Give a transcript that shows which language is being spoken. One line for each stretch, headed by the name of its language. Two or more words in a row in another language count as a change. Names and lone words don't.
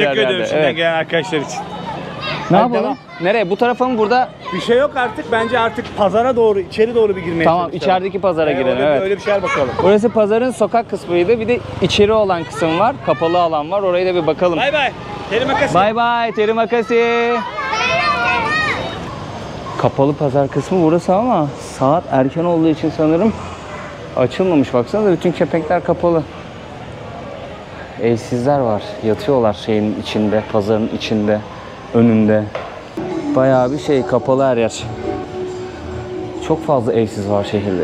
Turkish: Teşekkür herhalde. ediyorum şimdiden Evet. gelen arkadaşlar için. Ne Hadi yapalım? devam. Nereye? Bu tarafa mı, burada? Bir şey yok artık. Bence artık pazara doğru, içeri doğru bir girmeye Tamam, çalışalım. içerideki pazara girelim. Öyle, Evet. öyle bir şeyler bakalım. Burası pazarın sokak kısmıydı. Bir de içeri olan kısım var. Kapalı alan var. Oraya da bir bakalım. Bay bay.
Indonesian: Terima kasih.
English: Bye bye.
Indonesian: Terima kasih.
Turkish: Kapalı pazar kısmı burası ama saat erken olduğu için sanırım açılmamış. Baksanıza, bütün kepenkler kapalı. Evsizler var. Yatıyorlar şeyin içinde, pazarın içinde, önünde. Bayağı bir şey, kapalı her yer. Çok fazla evsiz var şehirde.